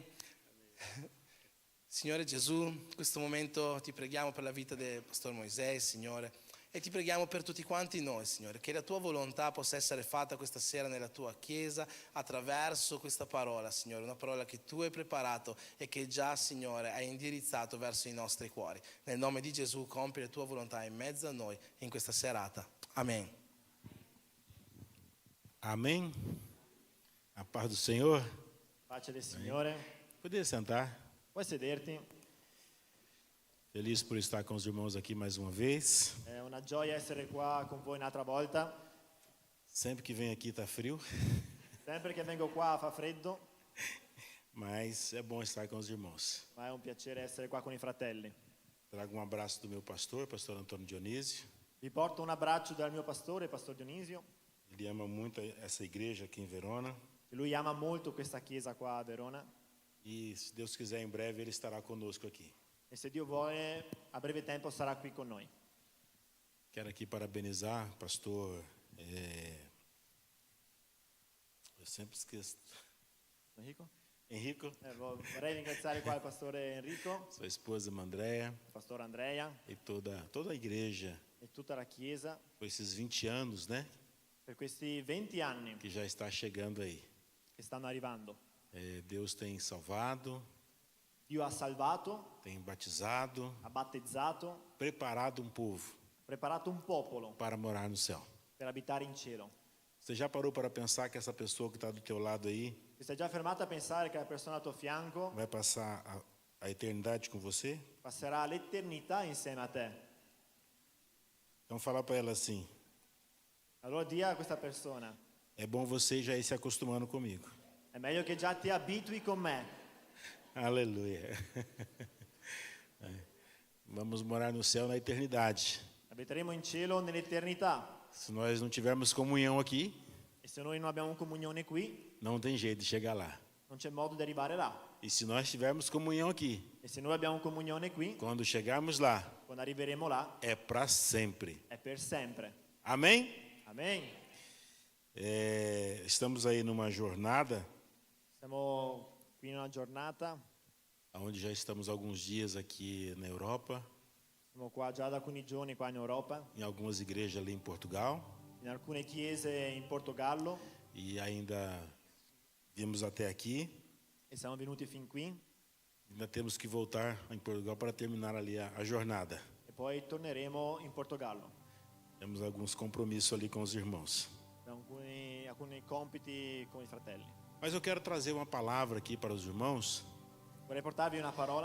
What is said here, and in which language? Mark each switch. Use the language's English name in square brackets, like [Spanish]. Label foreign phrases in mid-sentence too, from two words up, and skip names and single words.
[Italian] Signore Gesù, in questo momento ti preghiamo per la vita del pastore Moisés, Signore, e ti preghiamo per tutti quanti noi, Signore, che la tua volontà possa essere fatta questa sera nella tua chiesa attraverso questa parola, Signore, una parola che tu hai preparato e che già, Signore, hai indirizzato verso i nostri cuori. Nel nome di Gesù, compi la tua volontà in mezzo a noi in questa serata. Amen. [Portuguese] Amém. A paz do Senhor. [Italian] Pace del Signore. [Portuguese] Poder sentar. [Italian] Puoi sederti. [Portuguese] Feliz por estar com os irmãos aqui mais uma vez. [Italian] È una gioia essere qua con voi un'altra volta. [Portuguese] Sempre que venho aqui está frio, [Italian] Sempre che vengo qua fa freddo, [Portuguese] mas é bom estar com os irmãos. [Italian] ma è un piacere essere qua con i fratelli. [Portuguese] Trago um abraço do meu pastor Antônio Dionísio. [Italian] Vi porto un abbraccio dal mio pastore, Pastor Dionisio. [Portuguese] Ele ama muito essa igreja aqui em Verona. [Italian] E lui ama molto questa chiesa qua a Verona. [Portuguese] E se Deus quiser, em breve ele estará conosco aqui. [Italian] E se Dio vuole, a breve tempo sarà qui con noi. [Portuguese] Quero aqui parabenizar o pastor. Eu sempre esqueço. Enrico? Henrico, [Italian] Vorrei ringraziare qua il pastore Enrico, [Portuguese] sua esposa Andréia [Italian] il pastore Andrea [Portuguese] e toda a igreja [Italian] e tutta la chiesa [Portuguese] por esses 20 anos, né? [Italian] per questi 20 anni [Portuguese] Que já está chegando aí. [Italian] che stanno arrivando. [Portuguese] Deus tem salvado, [Italian] Dio ha salvato, [Portuguese] tem batizado, [Italian] ha battezzato, [Portuguese] preparado um povo [Italian] preparato un popolo [Portuguese] para morar no céu. [Italian] per abitare in cielo. [Portuguese] Você já parou para pensar que essa pessoa que está do teu lado aí [Italian] Ti sei già fermato a pensare che la persona al tuo fianco [Portuguese] vai passar a eternidade com você? [Italian] passerà l'eternità insieme a te? [Portuguese] Então fala para ela assim: [Italian] Allora di a questa persona, [Portuguese] é bom você já ir se acostumando comigo. [Italian] è meglio che già ti abitui con me. [Portuguese] Aleluia. Vamos morar no céu na eternidade. [Italian] Abiteremo in cielo nell'eternità. [Portuguese] Se nós não tivermos comunhão aqui, [Italian] E se noi non abbiamo comunione qui, [Portuguese] não tem jeito de chegar lá. [Italian] non c'è modo di arrivare là. [Portuguese] E se nós tivermos comunhão aqui, [Italian] E se noi abbiamo comunione qui, [Portuguese] quando chegarmos lá, [Italian] quando arriveremo là, [Portuguese] é para sempre. [Italian] è per sempre. [Portuguese] Amém? [Italian] Amen. [Portuguese] Estamos aí numa jornada, [Italian] Siamo qui in una giornata, [Portuguese] onde já estamos alguns dias aqui na Europa, [Italian] siamo qua già da alcuni giorni qua in Europa, [Portuguese] em algumas igrejas ali em Portugal, [Italian] in alcune chiese in Portogallo [Portuguese] e ainda viemos até aqui. [Italian] e siamo venuti fin qui [Portuguese] Ainda temos que voltar em Portugal para terminar ali a jornada. [Italian] e poi torneremo in Portogallo. [Portuguese] Temos alguns compromissos ali com os irmãos. [Italian] Abbiamo alcuni compiti con i fratelli. [Portuguese] Mas eu quero trazer uma palavra aqui para os irmãos. [Italian] Vorrei portarvi una parola.